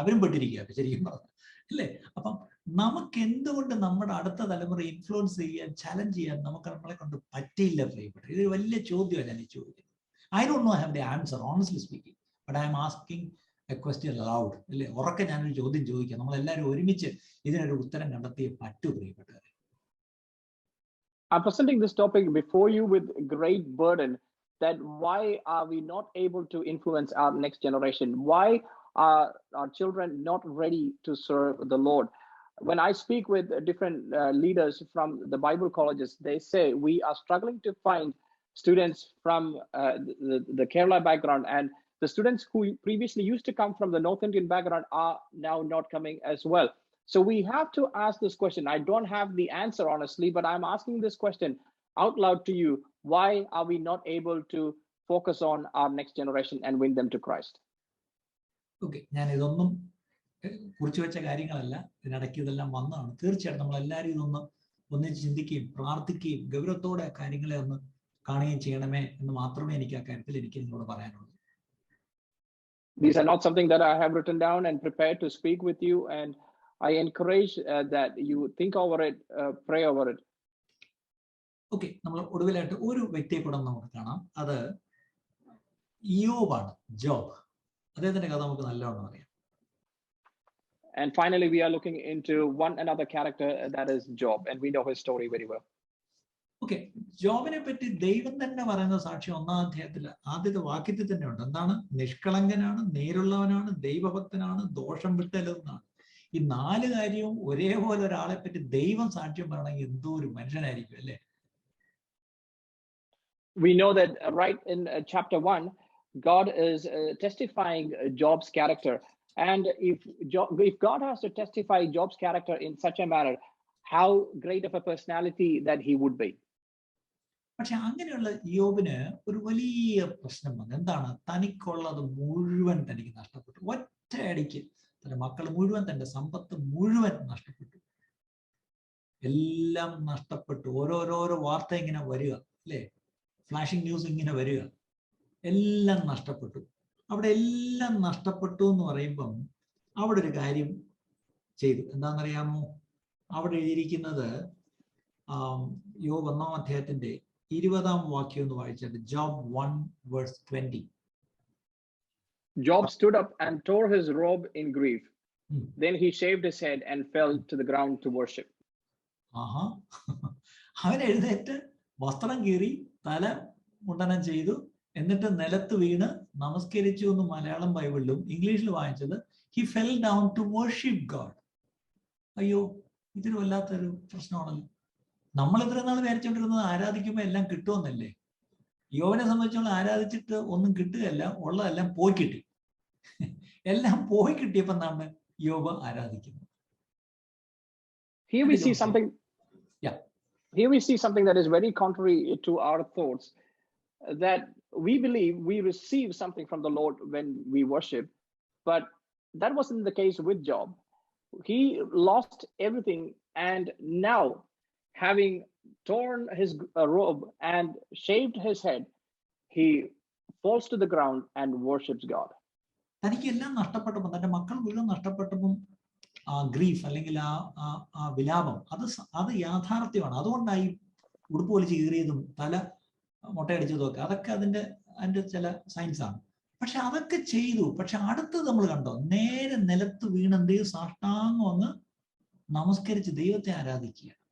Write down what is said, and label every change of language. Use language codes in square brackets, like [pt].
[ml] അവരും പെട്ടിരിക്കുക ശരിക്കും പറഞ്ഞു അല്ലേ? അപ്പം നമുക്ക് എന്തുകൊണ്ട് നമ്മുടെ അടുത്ത തലമുറ ഇൻഫ്ലുവൻസ് ചെയ്യാൻ ചലഞ്ച് ചെയ്യാൻ നമുക്ക് നമ്മളെ കൊണ്ട് പറ്റിയില്ല പ്രിയപ്പെട്ട? ഇതൊരു വലിയ ചോദ്യമാണ് ഞാൻ ഈ ചോദിക്കുന്നത്. [en] I don't know have the answer honestly speaking, but I am asking a question loud അല്ലേ? [ml] ഉറക്കെ ഞാനൊരു ചോദ്യം ചോദിക്കാം. നമ്മളെല്ലാവരും ഒരുമിച്ച് ഇതിനൊരു ഉത്തരം കണ്ടെത്തിയേ പറ്റൂ പ്രിയപ്പെട്ടവരെ. [en] I'm presenting this topic before you with great burden, that why are we not able to influence our next generation? Why are our children not ready to serve the Lord? When I speak with different leaders from the Bible colleges, they say we are struggling to find students from the Kerala background, and the students who previously used to come from the North Indian background are now not coming as well. So we have to ask this question. I don't have the answer, honestly, but I'm asking this question out loud to you. Why are we not able to focus on our next generation and win them to Christ? [ml] Okay, ഞാൻ ഇതൊന്നും കുറിച്ചു വെച്ച കാര്യങ്ങളല്ല, ഇതിനിടയ്ക്ക് ഇതെല്ലാം വന്നതാണ്. തീർച്ചയായിട്ടും നമ്മളെല്ലാവരും ഇതൊന്ന് ഒന്നിച്ച് ചിന്തിക്കുകയും പ്രാർത്ഥിക്കുകയും ഗൗരവത്തോടെ ആ കാര്യങ്ങളെ ഒന്ന് കാണുകയും ചെയ്യണമേ എന്ന് മാത്രമേ എനിക്ക് ആ കാര്യത്തിൽ എനിക്ക് നിങ്ങളോട് പറയാനുള്ളൂ. [en] These are not something that I have written down and prepared to speak with you, and I encourage that you think over it, pray over it. [ml] Okay, നമ്മൾ ഒടുവിലായിട്ട് ഒരു വ്യക്തിയെ കൂടെ നമുക്ക് കാണാം. അത് യോബാണ്, ജോബ്. അദ്ദേഹത്തിന്റെ കഥ നമുക്ക് നല്ലോണം അറിയാം. [en] And finally, we are looking into one another character, that is Job, and we know his story very well. [ml] Okay, ജോബിനെ പറ്റി ദൈവം തന്നെ പറയുന്ന സാക്ഷ്യം 1-ാം അധ്യായത്തിൽ ആദ്യത്തെ വാക്യത്തിൽ തന്നെ ഉണ്ട്. എന്താണ്? നിഷ്കളങ്കനാണ്, നേരുള്ളവനാണ്, ദൈവഭക്തനാണ്, ദോഷം വിട്ടല്ലെന്നാണ്. ഈ 4 കാര്യവും ഒരേപോലെ ഒരാളെ പറ്റി ദൈവം സാക്ഷ്യം പറയണമെങ്കിൽ എന്തോ ഒരു മനുഷ്യനായിരിക്കും അല്ലേ? [en] We know that right in chapter 1, God is testifying Job's character. And if God has to testify Job's character in such a manner, how great of a personality that he would be. [ml] പക്ഷെ അങ്ങനെയുള്ള യോബിന് ഒരു വലിയ പ്രശ്നം വന്നു. എന്താണ്? തനിക്കുള്ളത് മുഴുവൻ തനിക്ക് നഷ്ടപ്പെട്ടു. ഒറ്റയടിക്ക് തന്റെ മക്കൾ മുഴുവൻ, തന്റെ സമ്പത്ത് മുഴുവൻ നഷ്ടപ്പെട്ടു. എല്ലാം നഷ്ടപ്പെട്ടു. ഓരോരോ വാർത്ത ഇങ്ങനെ വരിക അല്ലേ? ഫ്ലാഷിംഗ് ന്യൂസ് ഇങ്ങനെ വരിക. എല്ലാം നഷ്ടപ്പെട്ടു. അവിടെ എല്ലാം നഷ്ടപ്പെട്ടു എന്ന് പറയുമ്പം അവിടെ ഒരു കാര്യം ചെയ്തു. എന്താണെന്നറിയാമോ? അവിടെ എഴുതിയിരിക്കുന്നത് യോബ് 1-ാം അധ്യായത്തിന്റെ 20-ാം വാക്യം ഒന്ന് വായിച്ചത്. [en] Job 1:20. Job stood up and tore his robe in grief. Then he shaved his head and fell to the ground to worship. [ml] അവൻ എഴുന്നേറ്റ് വസ്ത്രം കീറി തല മുണ്ടനം ചെയ്തു, എന്നിട്ട് നിലത്ത് വീണ് നമസ്കരിച്ചു എന്ന് മലയാളം ബൈബിളിലും ഇംഗ്ലീഷിൽ വായിച്ചത് [en] he fell down to worship God. [ml] അയ്യോ, ഇതൊരു വല്ലാത്തൊരു പ്രശ്നമാണല്ലോ. നമ്മൾ ഇത്ര നാൾ വിചാരിച്ചുകൊണ്ടിരുന്നത് ആരാധിക്കുമ്പോൾ എല്ലാം കിട്ടുമെന്നല്ലേ? യോബിനെ സംബന്ധിച്ചോളം ആരാധിച്ചിട്ട് ഒന്നും കിട്ടുകയല്ല, ഉള്ളതെല്ലാം പോയി കിട്ടി. എല്ലാം പോയി കിട്ടിയപ്പോൾ എന്താണ് യോബ് ആരാധിക്കുന്നത്. [en] Here we see something. Yeah. Here we see something that is very contrary to our thoughts, that we believe we receive something from the Lord when we worship, but that wasn't the case with Job. He lost everything, and now, having torn his robe and shaved his head, he falls to the ground and worships God. [ml] തനിക്ക് എല്ലാം നഷ്ടപ്പെട്ടപ്പോൾ, തന്റെ മക്കൾ മുഴുവൻ നഷ്ടപ്പെട്ടപ്പോൾ ആ grief അല്ലെങ്കിൽ ആ വിലാപം അത് യാഥാർത്ഥ്യമാണ്. അതുകൊണ്ടായി ഉടുപ്പ് വലിച്ച് കീറിയതും തല മുട്ടയടിച്ചതും ഒക്കെ, അതൊക്കെ അതിന്റെ ചില സയൻസ് ആണ്. പക്ഷെ അതൊക്കെ ചെയ്തു. പക്ഷെ അടുത്തത് നമ്മൾ കണ്ടോ, നേരെ നിലത്ത് വീണെന്ത് സാഷ്ടാംഗം അങ്ങ് നമസ്കരിച്ച് ദൈവത്തെ ആരാധിക്കുക.